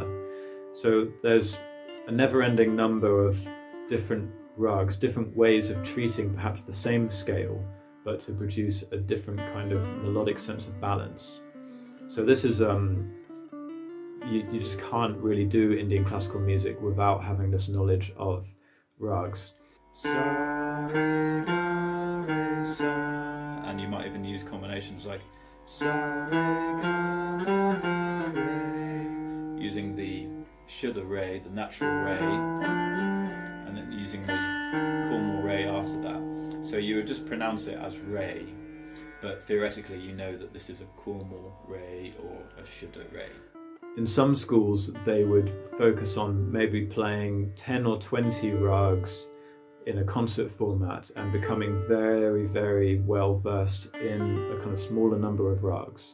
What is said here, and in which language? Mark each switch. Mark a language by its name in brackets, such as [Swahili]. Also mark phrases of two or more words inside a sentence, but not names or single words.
[English] So there's a never-ending number of different raags, different ways of treating perhaps the same scale, but to produce a different kind of melodic sense of balance. So this is, you just can't really do Indian classical music without having this knowledge of raags. And you might even use combinations like sa, re, ga, ma, ga, re, using the Shuddha Re, the natural Re, and then using the Kormal Re after that. So you would just pronounce it as Re, but theoretically you know that this is a Kormal Re or a Shuddha Re. In some schools they would focus on maybe playing 10 or 20 rags in a concert format and becoming very, very well versed in a kind of smaller number of rags.